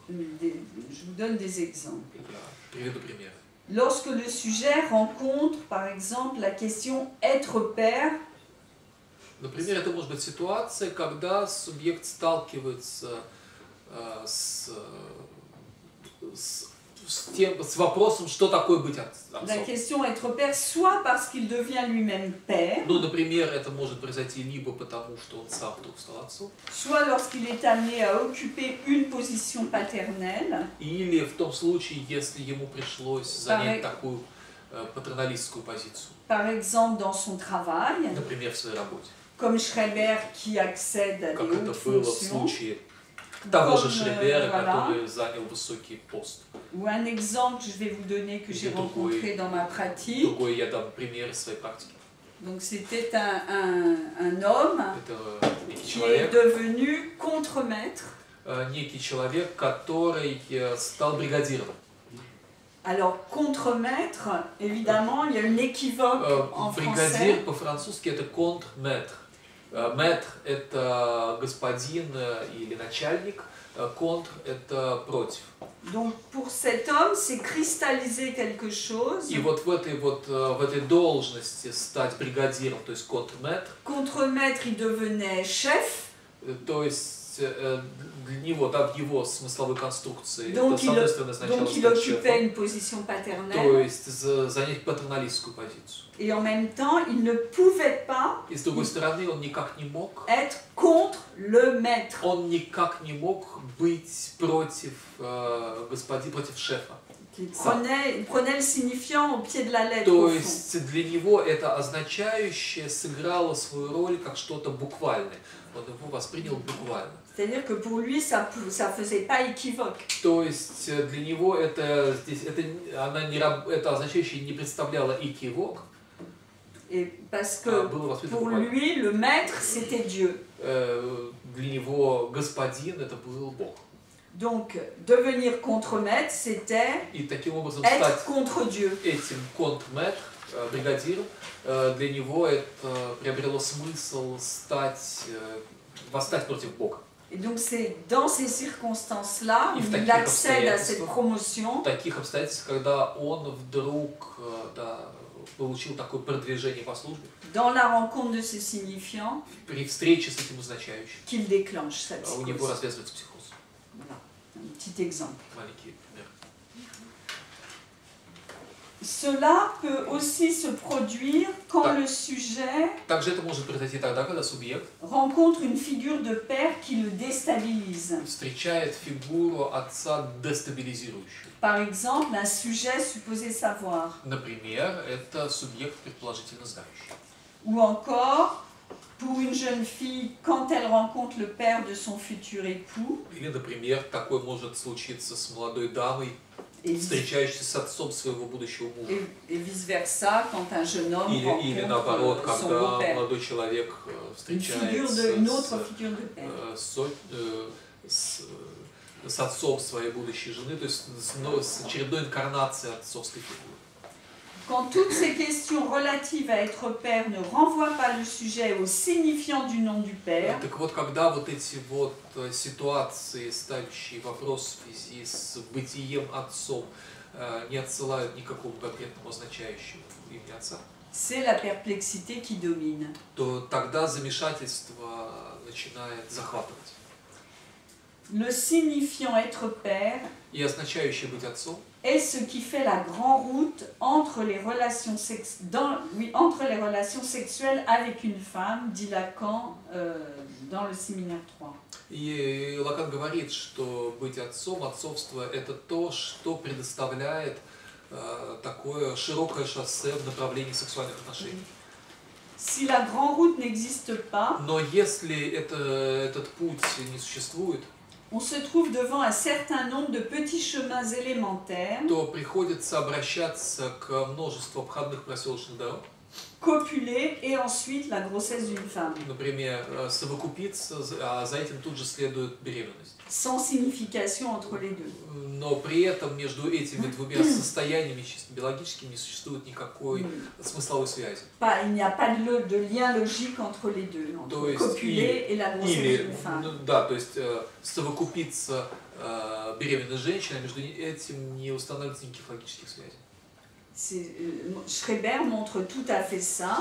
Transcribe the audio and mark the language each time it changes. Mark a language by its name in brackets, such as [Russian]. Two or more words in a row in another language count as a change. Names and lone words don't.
[French] Je vous donne des exemples. [Russian] Я приведу пример. [French] Lorsque le sujet rencontre, par exemple, la question être père, [Russian] Например, это может быть ситуация, когда субъект сталкивается с вопросом, что такое быть [French] la [Russian] отцом. [French] question être père, soit parce qu'il devient lui-même père, [Russian] Ну, например, это может произойти либо потому, что он сам вдруг стал отцом, [French] soit lorsqu'il est amené à occuper une position paternelle, [Russian] или в том случае, если ему пришлось занять такую патерналистскую позицию, [French] par exemple dans son travail, [Russian] например, в своей работе, [French] comme Schreiber qui accède à des [Russian] как это [French] hautes [Russian] было в [French] fonctions, [Russian] случае того же [French] Comme, [Russian] Шребера, [French] voilà. [Russian] который занял высокий пост. [French] ou un exemple que je vais vous donner que j'ai [Russian] Другой. [French] rencontré dans ma pratique. [Russian] Другой я дам пример из своей практики. [French] Donc c'était un homme [Russian] Это некий [French] qui est [Russian] человек, [French] devenu contremaître. [Russian] некий человек, который стал бригадиром. [French] Alors contremaître, évidemment, il y a une équivoque en [Russian] Бригадир [French] français. [Russian] по-французски это контр-мэтр. Мэтр это господин или начальник, контр это против. [French] Donc pour cet homme, c'est cristalliser quelque chose. [Russian] И вот в этой должности стать бригадиром, то есть контр-мэтр, [French] Contremaître, il devenait chef. [Russian] то есть есть для него, да, в его смысловой конструкции, [French] Donc, [Russian] это, с одной стороны, означало [French] donc il [Russian] стать [French] occupait [Russian] шефом, [French] une position [Russian] то [French] paternelle, [Russian] есть занять патерналистскую позицию. [French] et en même temps, il ne pouvait pas [Russian] И с другой стороны, он никак не мог, [French] être contre le maître. [Russian] он никак не мог быть против против шефа. [French] Il prenait le signifiant au pied de la lettre. [Russian] То [French] Au fond. [Russian] есть для него это означающее сыграло свою роль как что-то буквальное. Он его воспринял буквально. [French] C'est-à-dire que pour lui, ça faisait pas équivoque. [Russian] То есть для него это означающее не представляло экивок. [French] Et parce que pour lui, le maître, c'était Dieu. [Russian] Для него господин это был Бог. [French] Donc, devenir contre-maître, c'était être contre Dieu. [Russian] Этим контрмэтром, бригадиром, для него это приобрело смысл восстать против Бога. [French] Et donc, c'est dans ces circonstances-là où il accède à cette promotion. [Russian] В таких обстоятельствах, когда он вдруг получил такое продвижение по службе, [French] dans la rencontre de ce signifiant, [Russian] при встрече с этим означающим, [French] qu'il déclenche sa [Russian] у него [French] psychose. [Russian] развязывается психоз. [French] Voilà, un petit exemple. [Russian] Маленький пример. [French] Cela peut aussi se produire quand le sujet [Russian] Также это может произойти тогда, когда субъект [French] rencontre une figure de père qui le déstabilise. [Russian] встречает фигуру отца дестабилизирующую. [French] Par exemple, un sujet supposé savoir. [Russian] Например, это субъект предположительно знающий. [French] Ou encore, pour une jeune fille, quand elle rencontre le père de son futur époux, [Russian] Или, например, такое может случиться с молодой дамой, встречающейся с отцом своего будущего мужа. [French] et vice-versa, quand un jeune homme [Russian] Или наоборот, [French] rencontre son [Russian] когда [French] beau-père. [Russian] молодой человек [French] Une [Russian] встречается [French] autre figure de père. [Russian] с отцом своей будущей жены, то есть с очередной инкарнацией отцовской фигуры. [French] Quand toutes ces questions relatives à être père ne renvoient pas le sujet au signifiant du nom du père, [Russian] Так вот, когда вот эти вот ситуации, ставящие вопрос в связи с бытием отцом, не отсылают никакому конкретному означающему имени отца, [French] c'est la perplexité qui domine. [Russian] то тогда замешательство начинает захватывать. [French] Le signifiant être père [Russian] И означающее быть отцом [French] est ce qui fait la grande route entre les relations, entre les relations sexuelles avec une femme, dit Lacan dans le séminaire 3. [Russian] И Лакан говорит, что быть отцом, отцовство – это то, что предоставляет такое широкое шоссе в направлении сексуальных отношений. [French] Si la grande route n'existe pas, [Russian] Но если этот путь не существует, [French] on se trouve devant un certain nombre de petits chemins élémentaires, [Russian] то приходится обращаться к множеству обходных проселочных дорог. [French] copuler et ensuite la grossesse d'une femme. [Russian] Например, совокупиться, а за этим тут же следует беременность. [French] Sans signification entre les deux. [Russian] Но при этом между этими двумя состояниями чисто биологическими не существует никакой смысловой связи. [French] Il n'y a pas de lien logique entre les deux, entre copuler et la grossesse d'une femme. [Russian] Да, то есть совокупиться беременной женщиной, между этим не устанавливается никаких логических связей. [French] Schreber montre tout à fait ça.